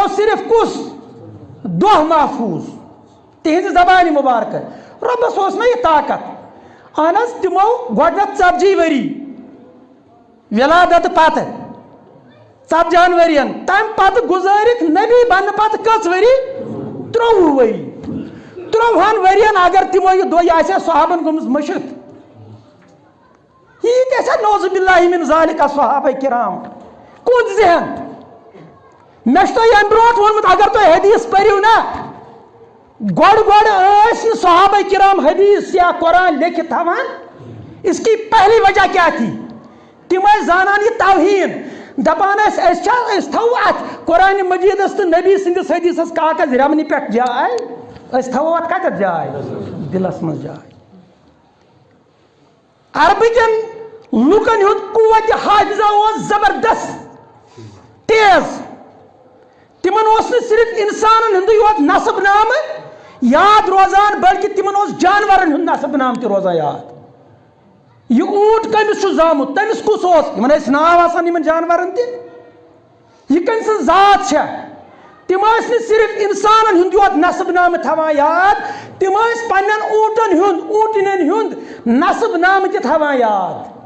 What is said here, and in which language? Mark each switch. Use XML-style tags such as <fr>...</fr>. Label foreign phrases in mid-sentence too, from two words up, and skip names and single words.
<ks>صرف کُس دۄہ محفوٗظ تِہنٛزِ زبانہِ مُبارکہٕ رۄبس اوس نہ یہِ طاقت اہن حظ تِمو گۄڈٕنیتھ 40 ؤری ولادت پتہٕ 40 ؤرین تمہِ پتہٕ گُزٲرِکھ نبی بننہٕ پتہٕ کٔژ ؤری 23 ؤری 23 ؤرین اگر تِمو یہِ دۄہ یہِ آسہِ ہا صحابن گٔمٕژ مٔشِتھ یہِ تہِ آسہِ ہا</ks> <ar>نعوذ باللہ من ذالک</ar> <ks>صحابہ کرام کُن ذہن مےٚ چھُ تۄہہِ امہِ برونٛٹھ ووٚنمُت اگر تُہۍ حدیث پٔرِو نا گۄڈٕ ٲسۍ نہٕ صحابہ کرام حدیث یا قرآن لیکھِتھ تھاوان</ks> <ur>اس کی پہلی وجہ</ur> <ks>کیٛاہ تھی تِم ٲسۍ زانان یہِ توہیٖن دپان ٲسۍ أسۍ تھاوو اتھ قرآنِ مجیٖدس تہٕ نبی سٕنٛدِس حدیثس کاغذ رمنہِ پٮ۪ٹھ جاے أسۍ تھاوو اتھ کتٮ۪تھ جاے دلس منٛز جاے عربٕکٮ۪ن لُکن ہُنٛد قوتِ حافظہ اوس زبردست تیز تِمن اوس نہٕ صرف انسانن ہُنٛدُے یوت نسب نامہٕ یاد روزان بلکہِ تِمن اوس جانورن ہُنٛد نسب نام تہِ روزان یاد یہِ اوٗنٹ کٔمِس چھُ زامُت تٔمِس کُس اوس یِمن ٲسۍ ناو آسان یِمن جانورن تہِ یہِ کٔمۍ سٕنٛز ذات چھےٚ تِم ٲسۍ نہٕ صرف انسانن ہُنٛد یوت نسب نامہٕ تھاوان یاد تِم ٲسۍ پننٮ۪ن اوٗنٹن ہُنٛد اوٗنٹنٮ۪ن ہُنٛد نسب نامہٕ تہِ تھاوان یاد</ks>